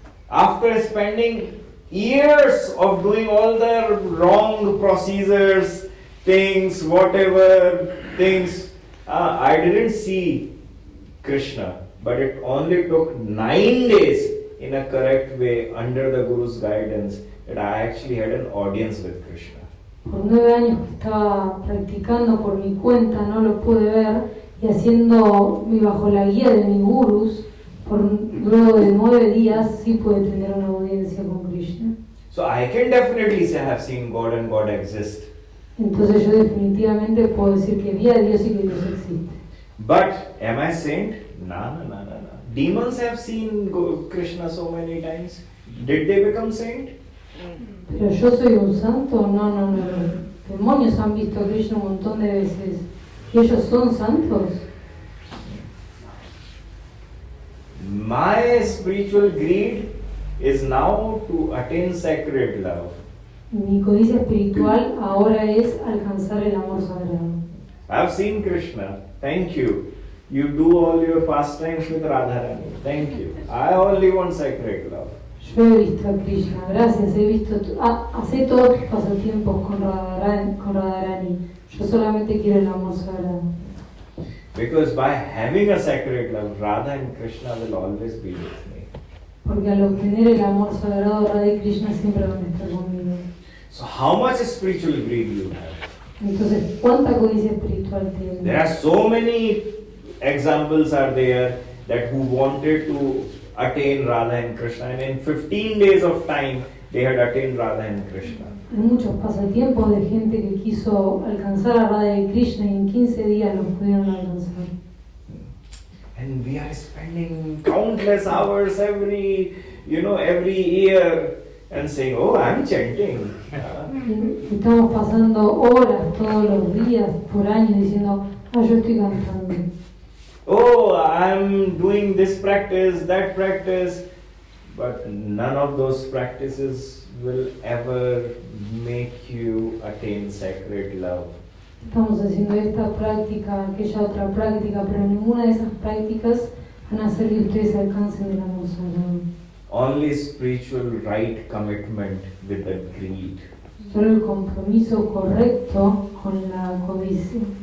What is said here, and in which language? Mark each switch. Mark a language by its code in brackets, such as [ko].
[en] After spending years of doing all the wrong procedures, things, whatever things, I didn't see Krishna. But it only took 9 days in a correct way under the Guru's guidance that I actually had an audience with Krishna. [es] Por 9 años que estaba practicando por mi cuenta, no lo pude ver, y haciendo bajo la guía de mis gurus, luego de 9 días sí pude tener una audiencia con Krishna. [en] So I can definitely say I have seen God and God exists. [es] Entonces yo definitivamente puedo decir que vi a Dios y que Dios existe. [en] But am I saint? No. Demons have seen Krishna so many times. Did they become saint? [es] Pero yo soy un santo, no. Demonios han visto a Krishna un montón de veces. ¿Y ellos son santos? [en] My spiritual greed is now to attain sacred love. [es] Mi codicia espiritual ahora es alcanzar el amor sagrado. [en] I have seen Krishna. Thank you. You do all your pastimes with Radharani. Thank you. I only want sacred love. [es] Yo he visto a Krishna, gracias, hacé todos tus pasatiempos con Radharani. Yo solamente quiero el amor sagrado. [en] Because by having a sacred love, Radha and Krishna will always be with me. [es] Porque al obtener el amor sagrado, Radha y Krishna siempre van a estar conmigo. [en] So how much spiritual greed you have? [es] Entonces, ¿cuánta codicia espiritual tienes? [en] There are so many examples are there that who wanted to attain Radha and Krishna, and in 15 days of time they had attained Radha and Krishna. [es] Hay muchos pasatiempos de gente que quiso alcanzar a Radha y Krishna y en 15 días los pudieron alcanzar. [en] And we are spending countless hours every year and saying, oh, I'm chanting. [es] Estamos pasando horas todos los días por año diciendo, yo estoy cantando. [en] Oh, I'm doing this practice, that practice. But none of those practices will ever make you attain sacred love. [es] Estamos haciendo esta práctica, aquella otra práctica, pero ninguna de esas prácticas van a hacer que ustedes alcancen el amor sagrado. [en] Only spiritual right commitment with the greed. [es] Solo el compromiso correcto con la codicia.